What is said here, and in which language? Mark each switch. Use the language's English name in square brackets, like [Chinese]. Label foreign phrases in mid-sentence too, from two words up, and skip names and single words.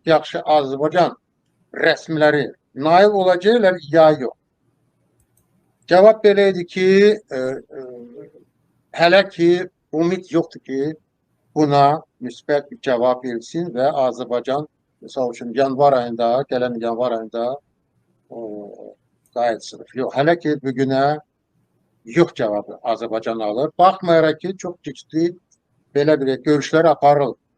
[Azerbaijani] Yaxşı, Azərbaycan rəsmiləri nail olacaqlar ya yox? Cavab belə idi ki, hələ ki ümid yoxdur ki, buna müsbət bir cavab verilsin və Azərbaycan, məsəl üçün, yanvar ayında, gələn yanvar ayında Gayet sınıf. [Turkish] Yok. Hele ki bugüne yok cevabı Azərbaycan alır. [Azerbaijani] Baxmayaraq ki, çox ciddi belə bir görüşlər aparılır.